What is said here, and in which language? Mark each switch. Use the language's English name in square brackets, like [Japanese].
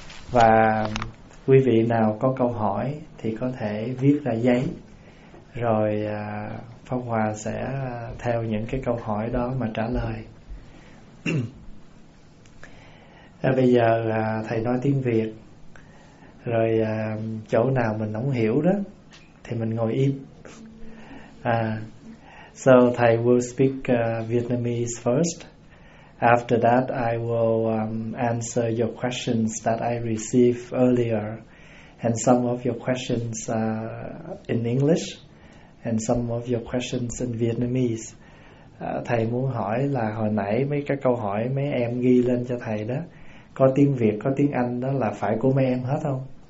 [Vietnamese] Và quý vị nào có câu hỏi thì có thể viết ra giấy, rồi Pháp Hòa sẽ theo những cái câu hỏi đó mà trả lời. Bây giờ thầy nói tiếng Việt, rồi chỗ nào mình không hiểu đó thì mình ngồi im. [English] So thầy will speak Vietnamese first. After that, I will answer your questions that I received earlier, and some of your questions in English, and some of your questions in Vietnamese. [Vietnamese] Thầy muốn hỏi là hồi nãy mấy cái câu hỏi mấy em ghi lên cho thầy đó, có tiếng Việt, có tiếng Anh đó là phải của mấy em hết không?